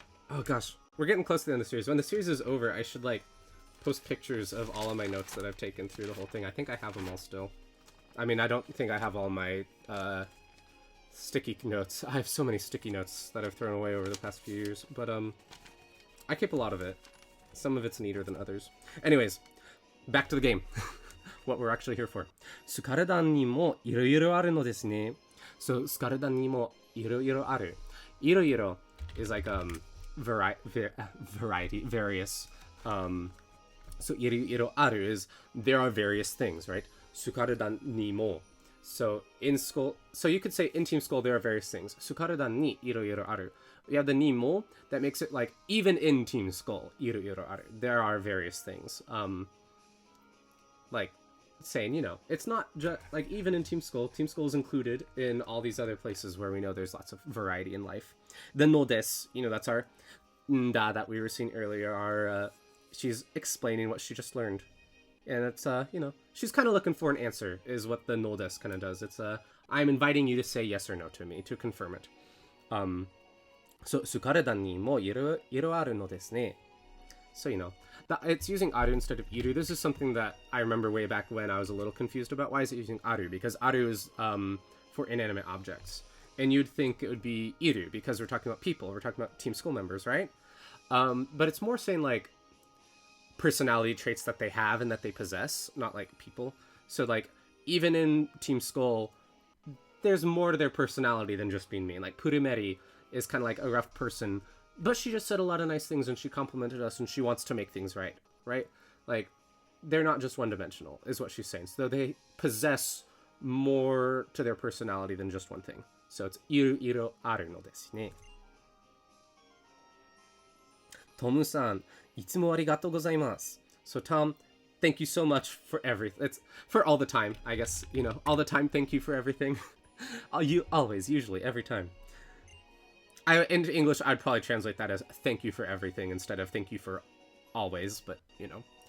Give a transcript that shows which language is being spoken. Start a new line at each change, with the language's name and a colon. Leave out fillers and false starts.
English: Oh, gosh. We're getting close to the end of the series. When the series is over, I should, like, post pictures of all of my notes that I've taken through the whole thing. I think I have them all still. I mean, I don't think I have all my sticky notes. I have so many sticky notes that I've thrown away over the past few years. But, I keep a lot of it. Some of it's neater than others. Anyways, back to the game. What we're actually here for.
Japanese: スカルダンにもいろいろあるのですね。So, スカルダンにもいろいろある。
English: いろいろ is like, variety, various. So,
Japanese: いろいろある
English: is there are various things, right?
Japanese: スカルダンにも.
English: So, in school, so you could say in Team Skull there are various things.
Japanese: スカルダンにいろいろある.
English: You have the ni mo, that makes it like, even in Team Skull,
Japanese: いろいろある.
English: There are various things. Like, saying, you know, it's not just, like, even in Team Skull is included in all these other places where we know there's lots of variety in life. The no desu, you know, that's our nda that we were seeing earlier, our, she's explaining what she just learned. And it's, you know, she's kind of looking for an answer, is what the no desu kind of does. It's, I'm inviting you to say yes or no to me, to confirm it.
Japanese: So, スカルダンにもいろいろあるのですね.
English: So, you know, it's using aru instead of iru. This is something that I remember way back when I was a little confused about. Why is it using aru? Because aru is for inanimate objects. and you'd think it would be iru because we're talking about people, we're talking about team school members, right? But it's more saying like personality traits that they have and that they possess, not like people. So like even in Team Skull, there's more to their personality than just being mean. Like Purumeri is kind of like a rough person, but she just said a lot of nice things and she complimented us and she wants to make things right, right? Like they're not just one-dimensional, is what she's saying. So they possess more to their personality than just one thing. So it's
Japanese: iru iro aru no desu ne. Tomu-san, いつもありがとうございます.
English: So Tom, thank you so much for everything. It's for all the time, I guess. You know, all the time, thank you for everything. You always, usually, every time. In English, I'd probably translate that as thank you for everything instead of thank you for always, but, you know.